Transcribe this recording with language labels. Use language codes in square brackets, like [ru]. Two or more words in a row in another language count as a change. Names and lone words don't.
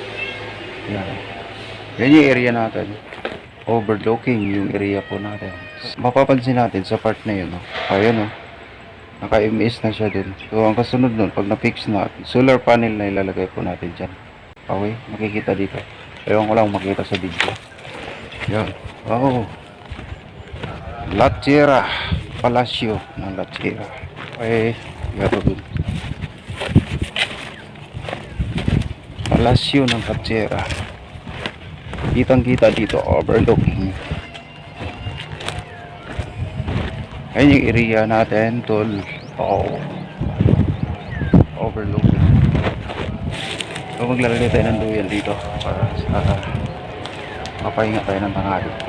[tl] Ayan, Yan yung area natin. Overlooking yung area po natin. Mapapansin natin sa part na yun. Ayan, naka-MS na siya dun. So, ang kasunod nun, pag na-fix na, [en] solar panel [tl] na ilalagay po natin dyan. Okay, makikita dito. Ewan ko lang makita sa video. Yan. Oh. La Tierra. Palacio ng La Tierra. Okay, garo dun. Palacio ng La Tierra. Kitang-kita dito, overlooking. Ayun yung area natin, tol. Oh. Overlooking. So maglalagay tayo ng duyan dito para sa mapahinga tayo ng tanghali.